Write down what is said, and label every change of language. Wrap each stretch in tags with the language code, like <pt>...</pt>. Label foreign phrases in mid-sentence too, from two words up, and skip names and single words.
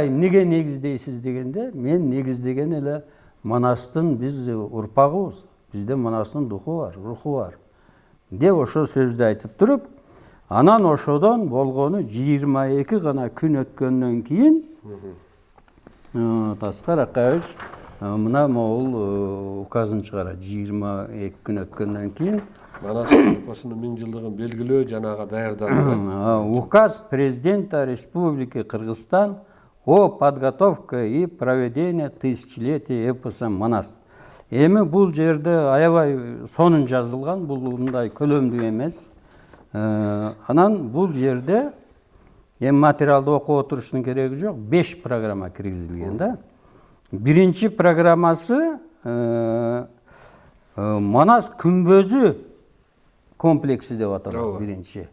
<ky>эмнеге негиздейсиз дегенде, мен негиздеген эле Манастын биз урпагыбыз, бизде Манастын духу бар, руху бар деп ошол сөздү айтып туруп, анан ошодон болгону 22 гана күн өткөндөн кийин Аскар Акаевич мына могул указын чыгарат. 22 күн өткөндөн кийин Манас эпосунун 1000 жылдыгын белгилөө жанага даярданды.</ky> <ru>Указ президента Республики Кыргызстан о подготовке и проведении тысячелетия эпоса Манас.</ru> <ky>Эми бул жерде аябай сонун жазылган, бул мындай көлөмдүү эмес. Анан бул жерде эми материалды окуп отуруштун кереги жок, 5 программа киргизилген да. Биринчи программасы Манас күмбөзү комплекси деп аталат биринчи.</ky>